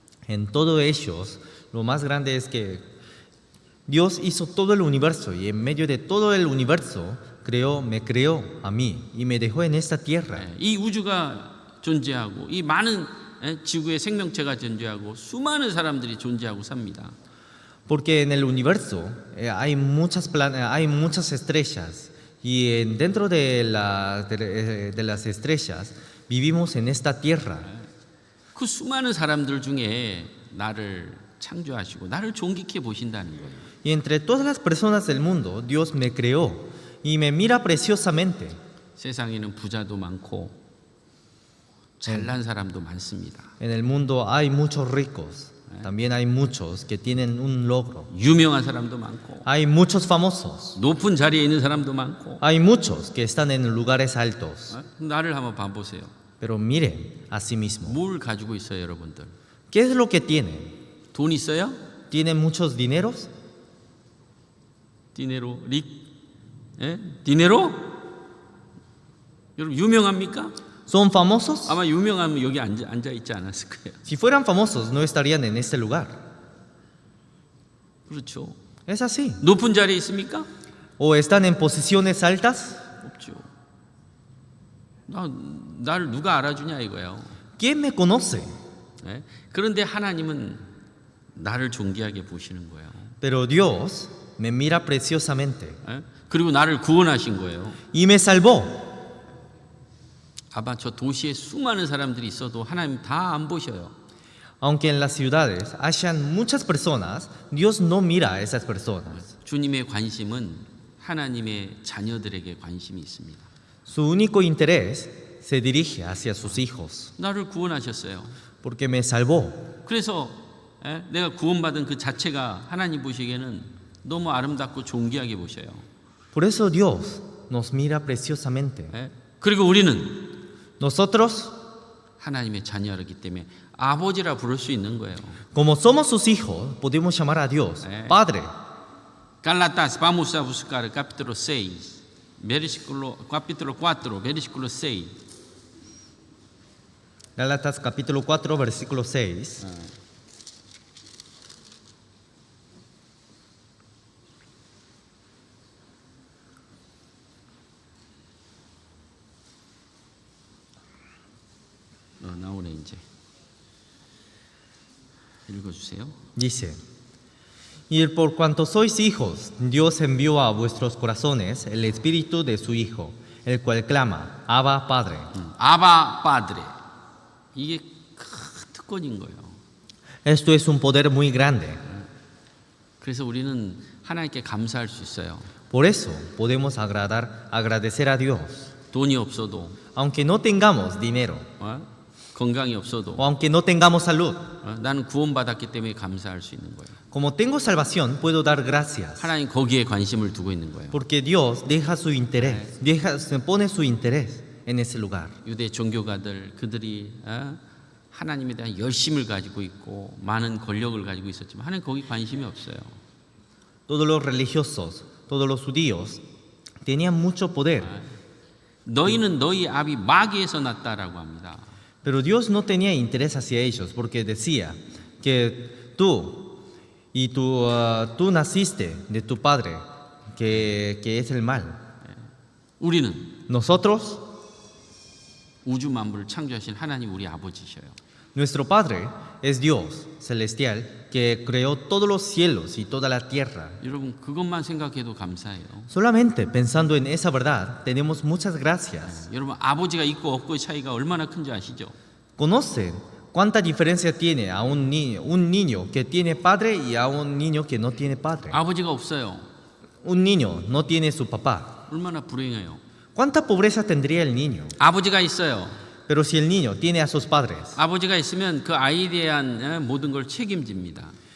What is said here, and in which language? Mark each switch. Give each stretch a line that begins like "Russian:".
Spanish: En todos ellos, lo más grande es que Dios hizo todo el universo y en medio de todo el universo me creó a mí y me dejó en esta tierra.
Korean: 이 우주가 존재하고 이 많은 지구의 생명체가 존재하고 수많은 사람들이 존재하고 삽니다.
Spanish: Porque en el universo hay muchas estrellas y dentro de las estrellas vivimos en esta tierra.
Korean: 그 수많은 사람들 중에 나를 창조하시고 나를 존귀케 보신다는 거예요.
Spanish: Y entre todas las personas del mundo, Dios me creó y me mira preciosamente.
Korean: 세상에는 부자도 많고 잘난 사람도 많습니다.
Spanish: En el mundo hay muchos ricos, también hay muchos que tienen un logro.
Korean: 유명한 사람도 많고
Spanish: Hay muchos famosos,
Korean: 높은 자리에 있는 사람도 많고.
Spanish: hay muchos que están en lugares altos.
Korean: 나를 한번 봐보세요.
Spanish: Pero miren a sí mismo.
Korean: 뭘 가지고 있어요, 여러분들?
Spanish: ¿Qué es lo que tienen?
Korean: 돈 있어요?
Spanish: ¿Tienen muchos dineros?
Korean: 디네로, 릭, 디네로? 여러분 유명합니까?
Spanish: ¿Son famosos?
Korean: 아마 유명하면 여기 앉아 있지 않았을 거예요.
Spanish: Si fueran famosos, no estarían en este lugar.
Korean: 그렇죠.
Spanish: Es así.
Korean: 높은 자리에 있습니까?
Spanish: ¿O están en posiciones altas?
Korean: 없죠. 나를 누가 알아주냐 이거예요.
Spanish: ¿Quién me conoce?
Korean: 그런데 하나님은 나를 존귀하게 보시는 거예요.
Spanish: Pero Dios me mira preciosamente
Korean: 그리고 나를 구원하신 거예요.
Spanish: y me salvó.
Korean: 아마 저 도시에 수많은 사람들이 있어도 하나님 다 안 보셔요.
Spanish: Aunque en las ciudades hayan muchas personas, Dios no mira a esas personas.
Korean: 주님의 관심은 하나님의 자녀들에게 관심이 있습니다.
Spanish: Su único interés se dirige hacia sus hijos,
Korean: 나를 구원하셨어요.
Spanish: porque me salvó.
Korean: 그래서 내가 구원받은 그 자체가 하나님 보시기에는 너무 아름답고 존귀하게 보셔요.
Spanish: Por eso Dios nos mira preciosamente.
Korean: 그리고 우리는
Spanish: Nosotros,
Korean: 하나님의 자녀이기 때문에 아버지라 부를 수 있는 거예요.
Spanish: como somos sus hijos, podemos llamar a Dios Padre. Gálatas, vamos a buscar el capítulo 6, capítulo 4, versículo 6. Gálatas capítulo 4, versículo 6.
Korean: 나오네 이제. 읽어주세요.
Spanish: Dice, y por cuanto sois hijos, Dios envió a vuestros corazones el espíritu de su Hijo, el cual clama, Abba, Padre.
Korean: 아바 파드레. 이게 큰 특권인 거예요.
Spanish: Esto es un poder muy grande.
Korean: 그래서 우리는 하나님께 감사할 수 있어요.
Spanish: Por eso podemos agradecer a Dios.
Korean: 돈이 없어도,
Spanish: Aunque no tengamos dinero,
Korean: 건강이 없어도,
Spanish: o aunque no tengamos salud,
Korean: 나는 구원받았기 때문에 감사할 수 있는 거예요.
Spanish: como tengo salvación, puedo dar gracias.
Korean: 하나님 거기에 관심을 두고 있는 거예요.
Spanish: Porque Dios deja su interés, pone su interés en ese lugar.
Korean: 유대 종교가들 그들이 하나님에 대한 열심을 가지고 있고 많은 권력을 가지고 있었지만 하나님 거기 관심이 없어요.
Spanish: Todos los religiosos, todos los judíos tenían mucho poder,
Korean: 너희는 너희 아비 마귀에서 났다라고 합니다.
Spanish: pero Dios no tenía interés hacia ellos porque decía que tú naciste de tu padre, que es el mal.
Korean: 우리는
Spanish: Nosotros,
Korean: 우주 만물을 창조하신 하나님 우리 아버지셔요.
Spanish: nuestro Padre es Dios celestial que creó todos los cielos y toda la tierra.
Korean: 여러분 그것만 생각해도 감사해요.
Spanish: Solamente pensando en esa verdad tenemos muchas gracias.
Korean: 여러분 아버지가 있고 없고의 차이가 얼마나 큰지 아시죠?
Spanish: ¿Conocen cuánta diferencia tiene a un niño que tiene padre y a un niño que no tiene padre?
Korean: 아버지가 없어요.
Spanish: un niño no tiene su papá,
Korean: 얼마나 불행해요.
Spanish: ¿cuánta pobreza tendría el niño?
Korean: 아버지가 있어요.
Spanish: Pero si el niño tiene a sus padres,
Korean: 아버지가 있으면 그 아이에 대한 모든 걸 책임집니다.